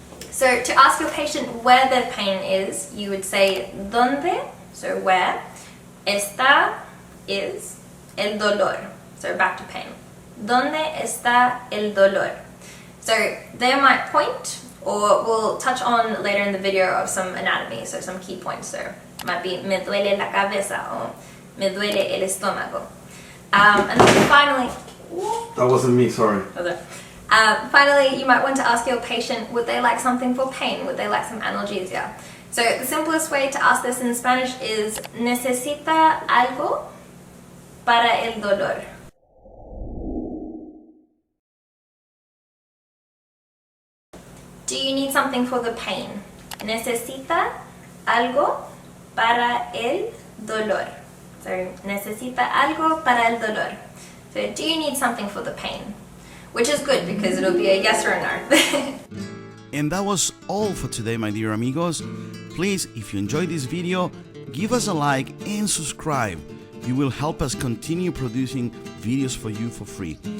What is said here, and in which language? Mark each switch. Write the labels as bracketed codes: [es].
[en] So to ask your patient where their pain is, you would say ¿Dónde? So where. Está is el dolor. So back to pain. [es] ¿Dónde está el dolor? [en] So they might point, or we'll touch on later in the video of some anatomy, so some key points. So it might be [es] me duele la cabeza [en] or [es] me duele el estómago. [en] And then finally... That wasn't me, sorry. Finally, you might want to ask your patient, would they like something for pain? Would they like some analgesia? So the simplest way to ask this in Spanish is, [es] ¿Necesita algo para el dolor? [en] Do you need something for the pain? [es] ¿Necesita algo para el dolor? So, ¿necesita algo para el dolor? [en] So, do you need something for the pain? Which is good because it'll be a yes or a no. And that was all for today, my dear amigos. Please, if you enjoyed this video, give us a like and subscribe. You will help us continue producing videos for you for free.